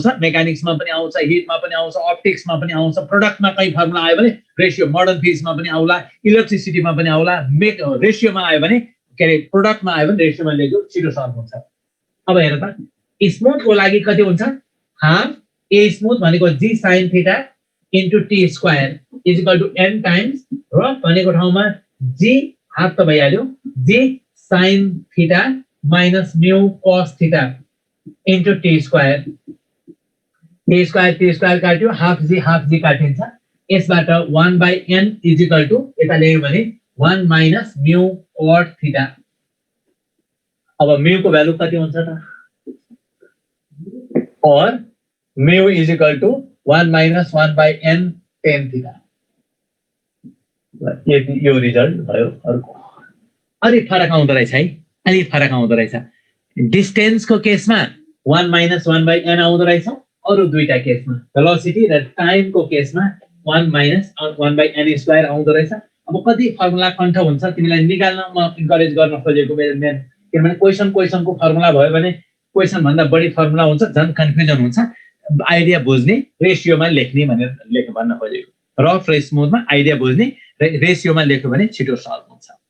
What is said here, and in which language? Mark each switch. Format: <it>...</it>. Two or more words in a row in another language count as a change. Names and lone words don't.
<ne>मेकानिक्समा पनि आउँछ हिटमा पनि आउँछ अप्टिक्समा पनि आउँछ प्रोडक्टमा कहीं फर्मुला आयो भने रेशियो</ne> <en>modern physics</en> <ne>पनि आउला इलेक्ट्रिसिटीमा पनि आउला रेशियोमा आयो भने के रे प्रोडक्टमा आयो भने रेशियोमा लेख्यो छिटो सल्भ हुन्छ अब हेर त स्मूथको लागि कति हुन्छ</ne> <en>half a smooth</en> <ne>भनेको</ne> <en>g sin theta into t square is equal to n times rough</en> <ne>भनेको ठाउँमा g हाफ त भइहाल्यो</ne> <en>g sin theta minus mu cos theta into t square</en> <ne>काट्यो</ne> <en>half g</en> <ne>काटिन्छ यसबाट</ne> <en>1 by n is equal to</en> <ne>यता लेख्यो भने</ne> <en>1 minus mu cot theta</en> <ne>अब म्यू को भ्यालु कति हुन्छ त और</ne> <en>mu is equal to 1 minus 1 by n tan theta</en> <ne>यो रिजल्ट भयो अर्को अलि फरक आउँदो रहेछ है अलि फरक आउँदो रहेछ डिस्टेन्स को केसमा</ne> <en>1 minus 1 by</en> <ne>n आउँदो रहेछ अरु दुईटा केसमा भेलोसिटी र टाइम को केसमा</ne> <en>1 minus 1 by n square</en> <ne>आउँदो रहेछ अब कति फर्मुला कन्ठ हुन्छ तिमीलाई निकाल्न म इन्करेज गर्न खोजेको मेरो मेन किनभने क्वेशनको फर्मुला भयो भने क्वेशन भन्दा बढी फर्मुला हुन्छ झन् कन्फ्युजन हुन्छ आइडिया बुझ्ने रेशियोमा लेख्ने भनेर भन्न खोजेको रफ र स्मूथमा आइडिया बुझ्ने रेशियोमा लेख्यो भने छिटो सल्भ हुन्छ</ne>